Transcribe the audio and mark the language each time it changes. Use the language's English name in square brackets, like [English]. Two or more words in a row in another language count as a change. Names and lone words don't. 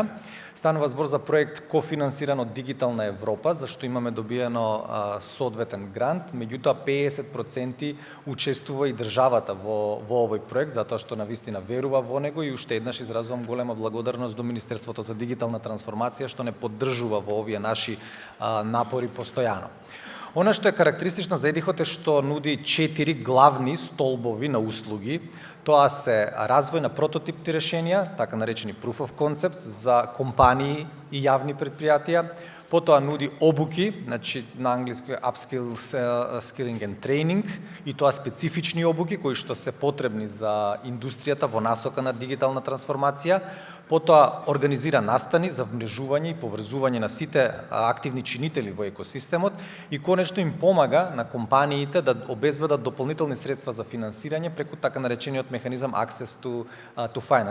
[Macedonian] Станува збор за проект кофинансиран од Дигитална Европа, за што имаме добиено соодветен грант, меѓутоа 50% учествува и државата во овој проект, затоа што навистина верува во него и уште еднаш изразувам голема благодарност до Министерството за дигитална трансформација што не поддржува во овие наши напори постојано. Она што е карактеристично за ЕДИХот е што нуди 4 главни столбови на услуги. Тоа се развој на прототипни решенија, така наречени [English] proof of concepts [Macedonian] за компании и јавни предпријатија. Потоа нуди обуки, значи на англиски [English] upskilling and training, [Macedonian] и тоа специфични обуки кои што се потребни за индустријата во насока на дигитална трансформација. Потоа организира настани за вмрежување и поврзување на сите активни чинители во екосистемот и конечно им помага на компаниите да обезбедат дополнителни средства за финансирање преку така наречениот механизам [English] Access to Finance.